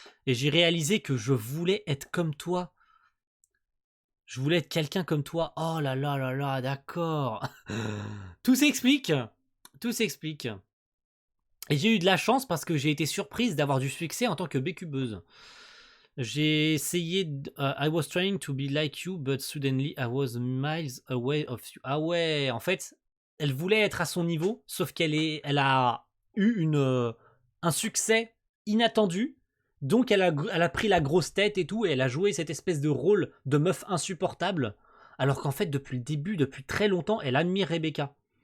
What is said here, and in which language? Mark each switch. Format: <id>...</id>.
<fr>Et j'ai réalisé que je voulais être comme toi. Je voulais être quelqu'un comme toi. Oh là là là là, d'accord. Tout s'explique. Tout s'explique. Et j'ai eu de la chance parce que j'ai été surprise d'avoir du succès en tant que bécubeuse. J'ai essayé...</fr> <en>I was trying to be like you, but suddenly I was miles away of you.</en> <fr>Ah ouais, en fait, elle voulait être à son niveau, sauf elle a eu un succès inattendu. Donc elle a pris la grosse tête et tout, et elle a joué cette espèce de rôle de meuf insupportable, alors qu'en fait depuis le début, depuis très longtemps, elle admire Rebecca.</fr>